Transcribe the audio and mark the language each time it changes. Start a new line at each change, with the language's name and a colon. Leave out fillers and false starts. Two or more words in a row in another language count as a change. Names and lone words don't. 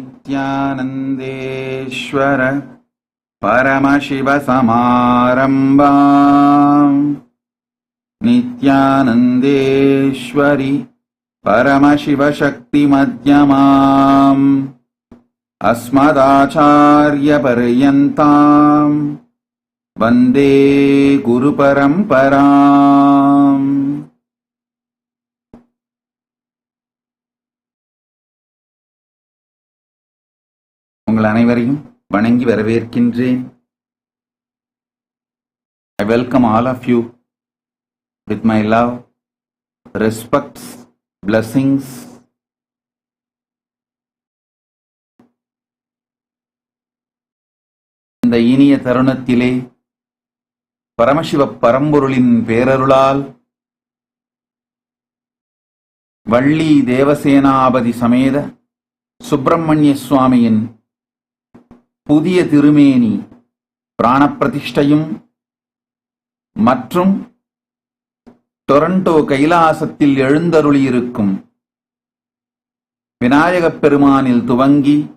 Sanskrit: नित्यानन्देश्वर परमशिवसमारम्भाम् नित्यानन्देश्वरि परमशिवशक्तिमध्यमाम् अस्मदाचार्यपर्यन्ताम् वन्दे गुरुपरम्पराम्.
Tamil: உங்கள் அனைவரையும் வணங்கி வரவேற்கின்றேன்.
English: I welcome all of you with my love, respects, blessings.
Tamil: இந்த இனிய தருணத்திலே பரமசிவ பரம்பொருளின் பேரருளால் வள்ளி தேவசேனாபதி சமேத சுப்பிரமணிய சுவாமியின் புதிய திருமேனி பிராணப்பிரதிஷ்டையும் மற்றும் டொரண்டோ கைலாசத்தில் எழுந்தருளியிருக்கும் விநாயகப் பெருமானில் துவங்கி